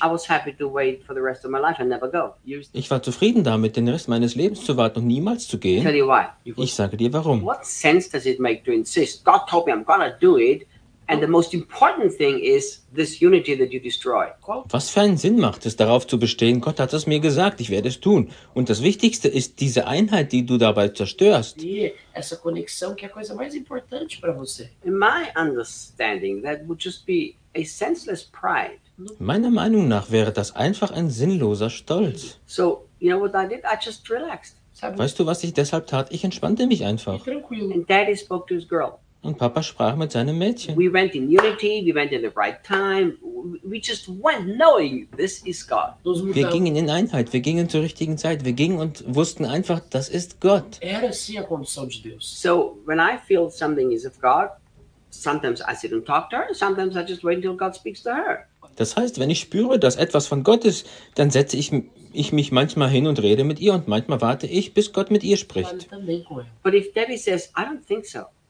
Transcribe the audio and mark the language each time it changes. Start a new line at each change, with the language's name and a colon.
German: Ich war zufrieden damit, den Rest meines Lebens zu warten und niemals zu gehen. Ich sage dir warum.
English: What sense does it make to insist? God told me I'm gonna do it. And the most important thing is this unity that you destroy.
German: Was für einen Sinn macht es, darauf zu bestehen, Gott hat es mir gesagt, ich werde es tun. Und das Wichtigste ist diese Einheit, die du dabei zerstörst.
Portuguese: Essa conexão, que é a coisa mais importante para você.
English: In my understanding, that would just be a senseless pride.
German: Meiner Meinung nach wäre das einfach ein sinnloser Stolz.
English: So, you know what I did? I just relaxed.
German: Weißt du, was ich deshalb tat? Ich entspannte mich einfach.
English: And Daddy spoke to his girl.
German: Und Papa sprach mit seinem Mädchen.
English: We went in unity, we went in the right time. We just went knowing this is God.
German: Wir gingen in Einheit, wir gingen zur richtigen Zeit. Wir gingen und wussten einfach, das ist Gott.
Portuguese: Era assim a condição de Deus.
English: So, when I feel something is of God, sometimes I sit and talk to her, sometimes I just wait until God speaks to her.
German: Das heißt, wenn ich spüre, dass etwas von Gott ist, dann setze ich mich manchmal hin und rede mit ihr und manchmal warte ich, bis Gott mit ihr spricht.
English: But if Debbie says, I don't think so.